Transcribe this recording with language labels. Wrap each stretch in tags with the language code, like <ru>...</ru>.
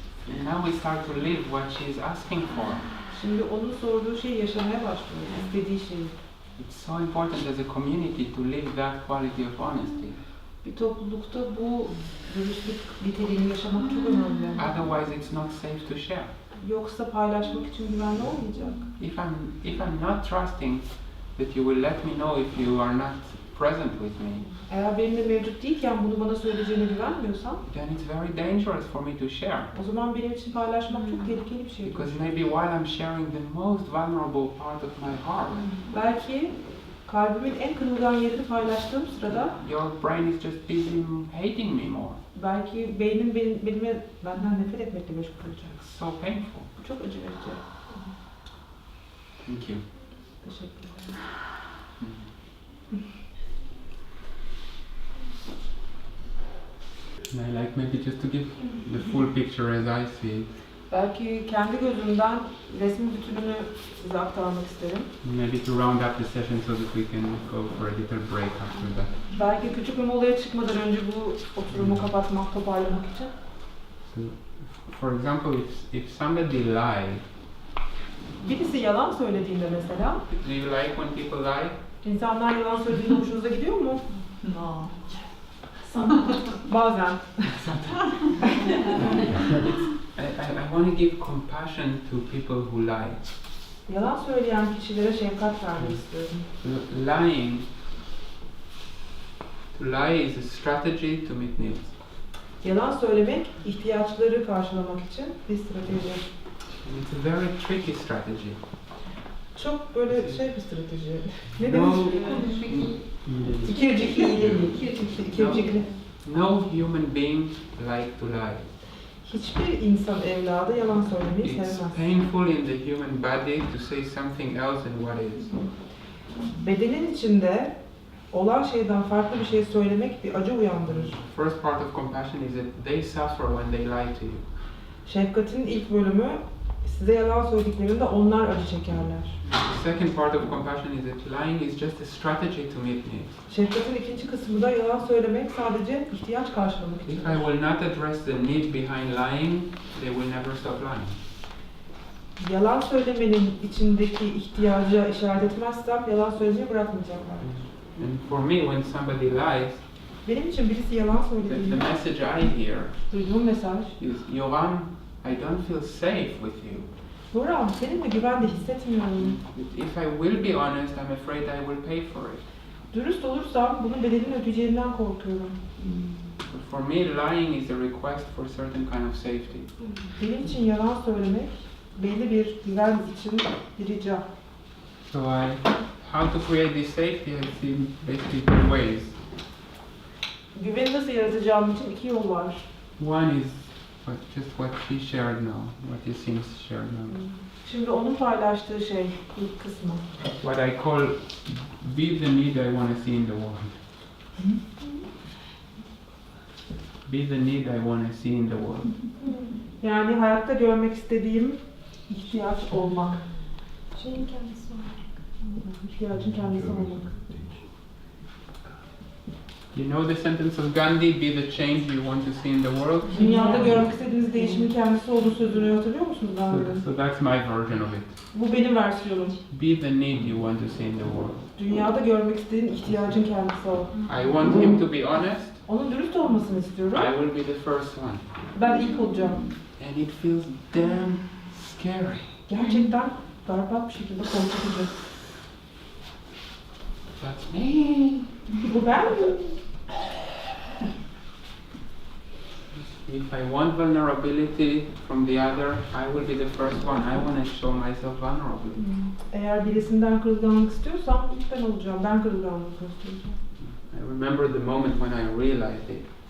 <en>And now we start to live what she is asking for.</en> <tr>Şimdi onun sorduğu şeyi yaşamaya başlıyoruz, istediği şeyi.</tr> <en>It's so important as a community to live that quality of honesty.</en> <tr>Bir toplulukta bu dürüstlük niteliğini yaşamak çok önemli.</tr> <en>Otherwise, it's not safe to share.</en> <tr>Yoksa paylaşmak için güvenli olmayacak.</tr> <en>If I'm not trusting that you will let me know if you are not present with me,</en> <tr>Eğer benimle mevcut değilken bunu bana söyleyeceğine güvenmiyorsan,</tr> <en>then it's very dangerous for me to share.</en> <tr>o zaman benim için paylaşmak çok tehlikeli bir şey.</tr> <en>Because maybe while I'm sharing the most vulnerable part of my heart,</en> <tr>Belki kalbimin en kırılgan yerini paylaştığım sırada,</tr> <en>your brain is just busy hating me more.</en> <tr>belki beynim benden nefret etmekle meşgul olacak.</tr> <en>It's so painful.</en> <tr>Bu çok acı verici.</tr> <en>Thank you.</en> <tr>Teşekkür ederim.</tr> <en>And I like maybe just to give the full picture as I see it.</en> <tr>Belki kendi gözümden resmin bütününü size aktarmak isterim.</tr> <en>Maybe to round up the session so that we can go for a little break after that.</en> <tr>Belki küçük bir molaya çıkmadan önce bu oturumu kapatmak, toparlamak için.</tr> <en>So, for example, if somebody lied,</en> <tr>Birisi yalan söylediğinde mesela,</tr> <en>do you like when people lie?</en> <tr>insanlar yalan söylediğinde hoşunuza gidiyor mu?</tr> <en>No.</en> <tr>Bazen.</tr> <en>I want to give compassion to people who lie.</en> <tr>Yalan söyleyen kişilere şefkat vermek istiyorum.</tr> <en>Lying. To lie is a strategy to meet needs.</en> <tr>Yalan söylemek, ihtiyaçları karşılamak için bir strateji.</tr> <en>It's a very tricky strategy.</en> <tr>Çok böyle bir strateji. Ne</tr> <en>No,</en> <tr>demek? İkircikli.</tr> <en>No human being like to lie.</en> <tr>Hiçbir insan evladı yalan söylemeyi</tr> <en>It's</en> <tr>sevmez.</tr> <en>painful in the human body to say something else than what is.</en> <tr>Bedenin içinde olan şeyden farklı bir şey söylemek bir acı uyandırır.</tr> <en>First part of compassion is that they suffer when they lie to you.</en> <tr>Şefkatin ilk bölümü, size yalan söylediklerinde onlar acı çekerler.</tr> <en>The second part of compassion is that lying is just a strategy to meet needs.</en> <tr>Şefkatin ikinci kısmı da yalan söylemek sadece ihtiyaç karşılamak için.</tr> <en>If I will not address the need behind lying, they will never stop lying.</en> <tr>Yalan söylemenin içindeki ihtiyaca işaret etmezsem yalan söylemeyi bırakmayacaklar.</tr> <en>And for me, when somebody lies,</en> <tr>Benim için birisi yalan</tr> <en>the</en> <tr>söylediğinde</tr> <en>message I hear</en> <tr>duyduğum mesaj,</tr> <en>is, Yoram, I don't feel safe with you.</en> <tr>Yoram, seninle güvende hissetmiyorum.</tr> <en>If I will be honest, I'm afraid I will pay for it.</en> <tr>Dürüst olursam bunun bedelini ödeyeceğimden korkuyorum.</tr> <en>But for me, lying is a request for certain kind of safety.</en> <tr>Benim için yalan söylemek belli bir güven için bir rica.</tr> <en>So how to create this safety, I've seen basically two ways.</en> <tr>Güveni nasıl yaratacağım için iki yol var.</tr> <en>One is just what she shared now, what you seems shared now.</en> <tr>Şimdi onun paylaştığı şey, ilk kısmı.</tr> <en>What I call be the need I want to see in the world. Be the need I want to see in the world.</en> <tr>Yani hayatta görmek istediğim ihtiyaç olmak. Şeyin kendisi olmak. İhtiyacın kendisi olmak.</tr> <en>You know the sentence of Gandhi, be the change you want to see in the world?</en> <tr>Dünyada görmek istediğiniz değişimin kendisi olduğu sözünü hatırlıyor musunuz daha önce?</tr> <en>So that's my version of it.</en> <tr>Bu benim versiyonum.</tr> <en>Be the need you want to see in the world.</en> <tr>Dünyada görmek istediğin ihtiyacın kendisi ol.</tr> <en>I want him to be honest.</en> <tr>Onun dürüst olmasını istiyorum.</tr> <en>I will be the first one.</en> <tr>Ben ilk olacağım.</tr> <en>And it feels damn scary.</en> <tr>Gerçekten berbat bir şekilde korkutucu.</tr> <en>That's me.</en> <tr>Bu ben mi?</tr> <en>If I want vulnerability from the other, I will be the first one. I want to show myself vulnerable.</en> <tr>Eğer birisinden kırılganlık istiyorsam ilk ben olacağım. Ben kırılganlık göstereceğim.</tr> <en>I remember the moment when I realized it.</en>